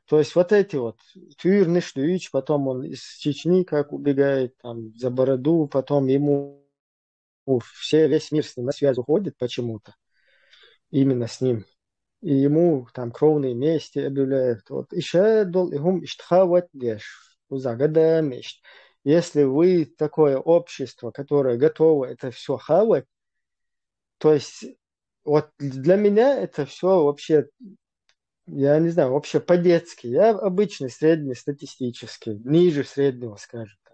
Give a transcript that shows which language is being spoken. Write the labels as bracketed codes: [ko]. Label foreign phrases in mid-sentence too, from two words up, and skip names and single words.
[ru] То есть вот эти вот Тюрныш, потом он из Чечни как убегает там за бороду, потом ему весь мир с ним на связь уходит почему-то, именно с ним. И ему там кровные мести объявляют. [ce] Вот еще долгим иштхавать деш. Узагадами. [ru] Если вы такое общество, которое готово это все хавать, то есть вот для меня это все вообще, я не знаю, вообще по-детски. Я обычный, средний, статистический, ниже среднего, скажем так.